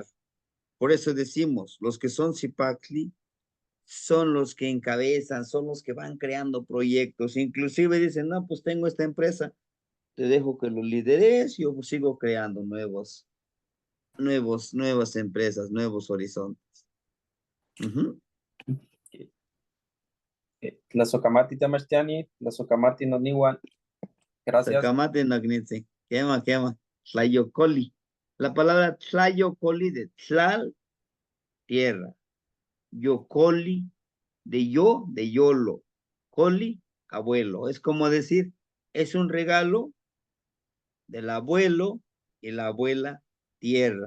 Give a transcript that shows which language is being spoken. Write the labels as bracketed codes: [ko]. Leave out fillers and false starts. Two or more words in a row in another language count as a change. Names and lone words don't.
[es] Por eso decimos, los que son Zipacli son los que encabezan, son los que van creando proyectos. Inclusive dicen, no, pues tengo esta empresa, te dejo que lo lideres, yo sigo creando nuevas empresas, nuevos horizontes. Ujú. [nah] Tlazocamati Tamastiani, Tlazocamati Noniwan. [es] Gracias. [nah] Sacamate Nagnitzi. Quema. Tlayocoli. [es] La palabra tlayocoli de tlal, tierra. Yocoli, de yo, de yolo. Coli, abuelo. Es como decir, es un regalo del abuelo y la abuela tierra.